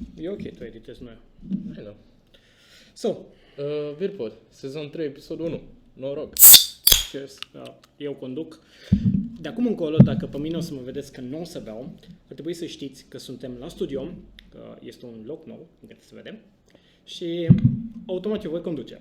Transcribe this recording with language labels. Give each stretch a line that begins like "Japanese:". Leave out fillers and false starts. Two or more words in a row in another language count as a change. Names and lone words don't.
Romanian: ok, tu editezi, nu eu.
English: I know. So,
Romanian: Virpod, sezon 3, episodul 1. Noroc. cheers. Eu conduc. De acum încolo, dacă pe mine o să mă vedeți că nu o să beau, ar trebui să știți că suntem la studio, că este un loc nou, în care să vedem, și automat eu voi conduce.